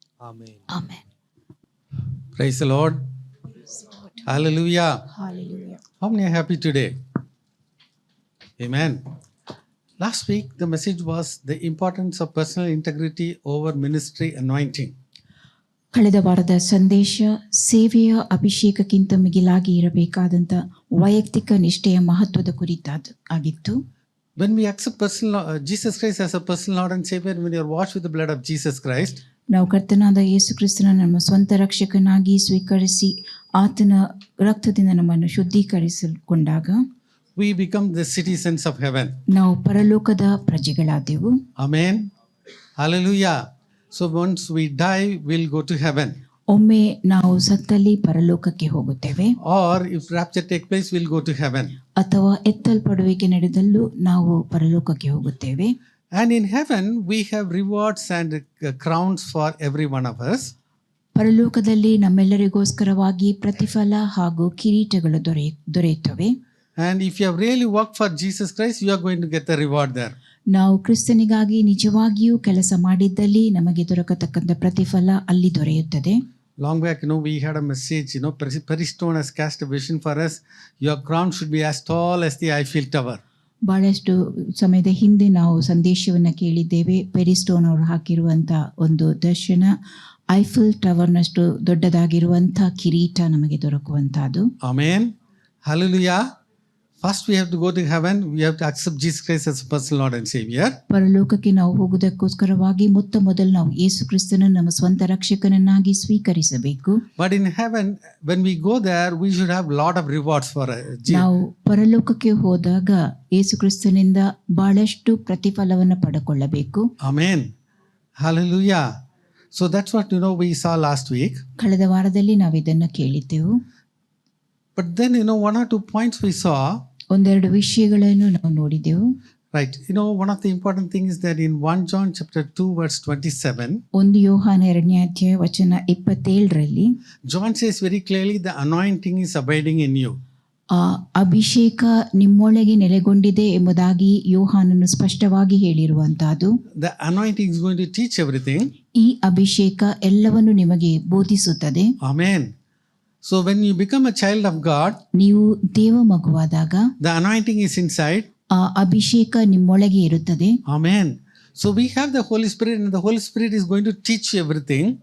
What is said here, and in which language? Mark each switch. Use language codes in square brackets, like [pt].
[en] Amen. Amen. Praise the Lord. Hallelujah. Hallelujah. How many are happy today? Amen. Last week, the message was the importance of personal integrity over ministry anointing. [kn] ಕಳೆದ ವಾರದ ಸಂದೇಶ ಸೇವೆಯ ಅಭಿಷೇಕಕ್ಕಿಂತ ಮಿಗಿಲಾಗಿ ಇರಬೇಕಾದಂಥ ವೈಯಕ್ತಿಕ ನಿಷ್ಠೆಯ ಮಹತ್ವದ ಕುರಿತಾದ ಆಗಿತ್ತು. [en] When we accept Jesus Christ as a personal Lord and Savior, when you are washed with the blood of Jesus Christ, [kn] ನಾವು ಕರ್ತನಾದ ಯೇಸು ಕ್ರಿಸ್ತನ ನಮ್ಮ ಸ್ವಂತ ರಕ್ಷಕನಾಗಿ ಸ್ವೀಕರಿಸಿ ಆತನ ರಕ್ತದಿಂದ ನಮ್ಮನ್ನು ಶುದ್ಧೀಕರಿಸಿಕೊಂಡಾಗ [en] we become the citizens of heaven. [kn] ನಾವು ಪರಲೋಕದ ಪ್ರಜೆಗಳಾದೆವು. [en] Amen. Hallelujah. So once we die, we'll go to heaven. [kn] ಒಮ್ಮೆ ನಾವು ಸತ್ತಲ್ಲಿ ಪರಲೋಕಕ್ಕೆ ಹೋಗುತ್ತೇವೆ. [en] Or if rapture take place, we'll go to heaven. [kn] ಅಥವಾ ಎತ್ತಲ್ಪಡುವಿಕೆ ನಡೆದಲ್ಲೂ ನಾವು ಪರಲೋಕಕ್ಕೆ ಹೋಗುತ್ತೇವೆ. [en] And in heaven, we have rewards and crowns for every one of us. [kn] ಪರಲೋಕದಲ್ಲಿ ನಮ್ಮೆಲ್ಲರಿಗೋಸ್ಕರವಾಗಿ ಪ್ರತಿಫಲ ಹಾಗೂ ಕಿರೀಟಗಳು ದೊರೆಯುತ್ತವೆ. [en] And if you have really worked for Jesus Christ, you are going to get the reward there. [kn] ನಾವು ಕ್ರಿಸ್ತನಿಗಾಗಿ ನಿಜವಾಗಿಯೂ ಕೆಲಸ ಮಾಡಿದ್ದಲ್ಲಿ ನಮಗೆ ದೊರಕತಕ್ಕಂಥ ಪ್ರತಿಫಲ ಅಲ್ಲಿ ದೊರೆಯುತ್ತದೆ. [en] Long back, we had a message, Perry Stone has cast a vision for us. Your crown should be as tall as the Eiffel Tower. [kn] ಬಹಳಷ್ಟು ಸಮಯದ ಹಿಂದೆ ನಾವು ಸಂದೇಶವನ್ನು ಕೇಳಿದ್ದೇವೆ. ಪೆರಿಸ್ಟೋನ್ ಅವರು ಹಾಕಿರುವಂಥ ಒಂದು ದರ್ಶನ ಐಫೆಲ್ ಟವರ್ನಷ್ಟು ದೊಡ್ಡದಾಗಿರುವಂಥ ಕಿರೀಟ ನಮಗೆ ದೊರಕುವಂಥದ್ದು. [en] Amen. Hallelujah. First we have to go to heaven. We have to accept Jesus Christ as a personal Lord and Savior. [kn] ಪರಲೋಕಕ್ಕೆ ನಾವು ಹೋಗುವುದಕ್ಕೋಸ್ಕರವಾಗಿ ಮೊದಲು ನಾವು ಯೇಸು ಕ್ರಿಸ್ತನನ್ನು ನಮ್ಮ ಸ್ವಂತ ರಕ್ಷಕನನ್ನಾಗಿ ಸ್ವೀಕರಿಸಬೇಕು. [en] But in heaven, when we go there, we should have lot of rewards for [kn] ನಾವು ಪರಲೋಕಕ್ಕೆ ಹೋದಾಗ ಯೇಸು ಕ್ರಿಸ್ತನಿಂದ ಬಹಳಷ್ಟು ಪ್ರತಿಫಲವನ್ನು ಪಡೆದುಕೊಳ್ಳಬೇಕು. [en] Amen. Hallelujah. So that's what we saw last week. [kn] ಕಳೆದ ವಾರದಲ್ಲಿ ನಾವು ಇದನ್ನು ಕೇಳಿದ್ದೆವು. [en] But then one or two points we saw. [kn] ಒಂದೆರಡು ವಿಷಯಗಳನ್ನು ನಾವು ನೋಡಿದೆವು. [en] Right. One of the important things is that in 1 John chapter 2 verse 27. [kn] ಒಂದು ಯೋಹಾನ 2ನೇ ಅಧ್ಯಾಯ ವಚನ 27ರಲ್ಲಿ [en] John says very clearly the anointing is abiding in you. [kn] ಆ ಅಭಿಷೇಕ ನಿಮ್ಮೊಳಗೆ ನೆಲೆಗೊಂಡಿದೆ ಎಂಬುದಾಗಿ ಯೋಹಾನನು ಸ್ಪಷ್ಟವಾಗಿ ಹೇಳಿರುವಂತಹದ್ದು. [en] The anointing is going to teach everything. [kn] ಈ ಅಭಿಷೇಕ ಎಲ್ಲವನ್ನು ನಿಮಗೆ ಬೋಧಿಸುತ್ತದೆ. [en] Amen. So when you become a child of God, [kn] ನೀವು ದೇವ ಮಗುವಾದಾಗ [en] the anointing is inside. [kn] ಆ ಅಭಿಷೇಕ ನಿಮ್ಮೊಳಗೆ ಇರುತ್ತದೆ. [en] Amen. So we have the Holy Spirit, and the Holy Spirit is going to teach you everything.